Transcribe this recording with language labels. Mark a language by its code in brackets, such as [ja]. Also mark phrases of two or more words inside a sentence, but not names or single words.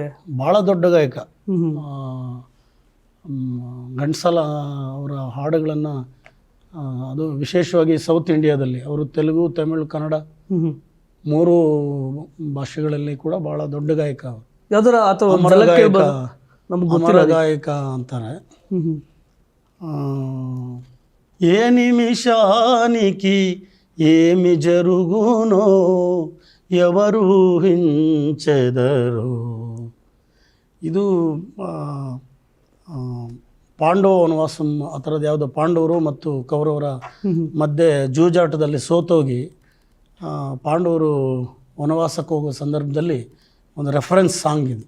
[kn] ಭಾಳ ದೊಡ್ಡ ಗಾಯಕ ಗಂಟಸಾಲ. ಅವರ ಹಾಡುಗಳನ್ನು ಅದು ವಿಶೇಷವಾಗಿ ಸೌತ್ ಇಂಡಿಯಾದಲ್ಲಿ ಅವರು ತೆಲುಗು, ತಮಿಳು, ಕನ್ನಡ 3 ಭಾಷೆಗಳಲ್ಲಿ ಕೂಡ ಭಾಳ ದೊಡ್ಡ ಗಾಯಕ. ಅಮರ ಗಾಯಕ ಅಂತಾರೆ. [te] ఏ నిమిషానికి ఏమి జరుగునో ఎవరు హించెదరో. [kn] ಇದು ಪಾಂಡವ ವನವಾಸಂ ಆ ಥರದ್ದು ಯಾವುದೋ ಪಾಂಡವರು ಮತ್ತು ಕೌರವರ ಮಧ್ಯೆ ಜೂಜಾಟದಲ್ಲಿ ಸೋತೋಗಿ ಪಾಂಡವರು ವನವಾಸಕ್ಕೆ ಹೋಗೋ ಸಂದರ್ಭದಲ್ಲಿ ಒಂದು [en] reference song [kn] ಇದು.